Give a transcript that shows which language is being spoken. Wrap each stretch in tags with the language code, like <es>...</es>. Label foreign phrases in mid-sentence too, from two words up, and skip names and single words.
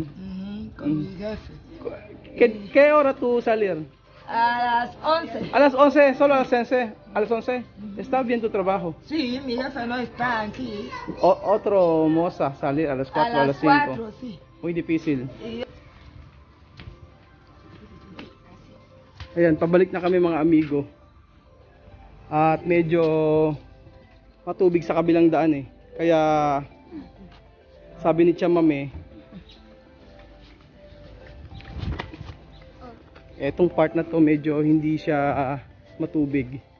<es>Ujú, con mi jefe. ¿Qué hora tú salir? A las 11. A las 11, solo a las 11. A las 11. ¿Está bien tu trabajo? Sí, mi jefe no está aquí. Otro moza salir a las 4, a las 5. 4, sí. Muy difícil. Y-</es> <tl>Ayan, pabalik na kami mga amigo. At medyo matubig sa kabilang daan eh. Kaya sabi ni Chamame, etong part na to medyo hindi siya matubig.</tl>